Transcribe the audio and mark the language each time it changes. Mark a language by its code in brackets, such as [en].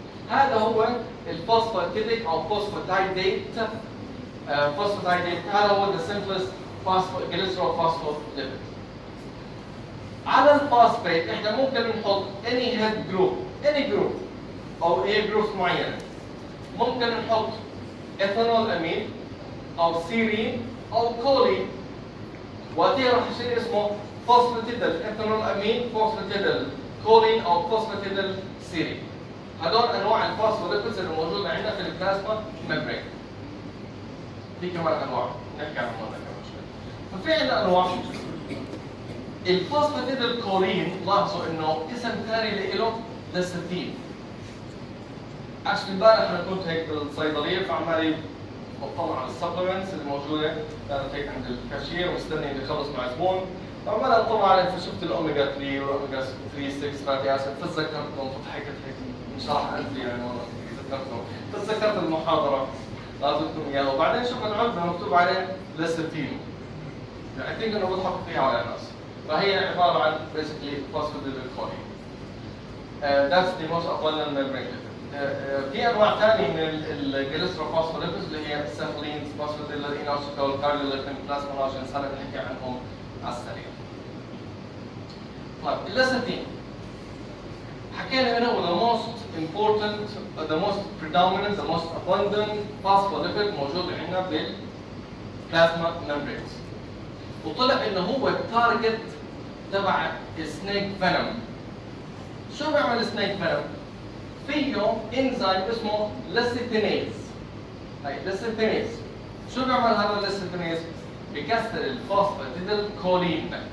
[ar] هذا هو الفوسفاتيديك أو فوسفاتيديت هذا هو [en] the simplest glycerol phospholipid. [ar] على الفوسفات احنا ممكن نحط any head group أو A groups معينة. ممكن نحط ethanol amine أو serine أو choline. وقتها راح يصير اسمه phosphatidal ethanol amine, phosphatidal choline أو phosphatidal serine. هدول أنواع الفوسفوليبيدز اللي موجودة عندنا في البلازما ممبرين. دي كمان أنواع نحكي عنهم هلا كمان شوي. ففي عندنا أنواع الفوسفاتيدال كولين. لاحظوا إنه اسم ثاني له ليستين. امبارح أنا كنت هيك بالصيدلية فعمالي بطلع على السبلمنتس الموجودة، كانت هيك عند الكاشير ومستني إني أخلص مع زبون، فعمال أطلع عليه فشفت الأوميجا 3 والأوميجا 3 6 فاتي أسيد، فتذكرتهم فضحكت هيك مش راح أنسى يعني والله تذكرتهم، فتذكرت المحاضرة أعطيتكم إياها وبعدين شفت العلبة مكتوب عليه ليستين. يعني [en] I think [ar] إنه بضحكوا فيها على الناس. فهي عبارة عن basically phosphatidylcholine. [en] That's the most abundant membrane lipid. [ar] في انواع ثانيه من الجليسروفوسفوليبيدز اللي هي السافلينز، فوسفاتيدال اينوسيكول، كارديوليبين، بلازمونوجينز، هذا بنحكي عنهم على السريع. طيب الليستين حكينا انه [en] the most important, the most predominant, the most abundant phospholipid [ar] موجود عندنا بالبلازما ممبرينز. وطلع انه هو التارجت تبع السنيك فينوم. شو بيعمل السنيك فينوم؟ فيه انزيم اسمه ليسيتينيز. هاي ليسيتينيز شو بيعمل هذا الليسيتينيز؟ بكسر الفوسفاتيدال كولين.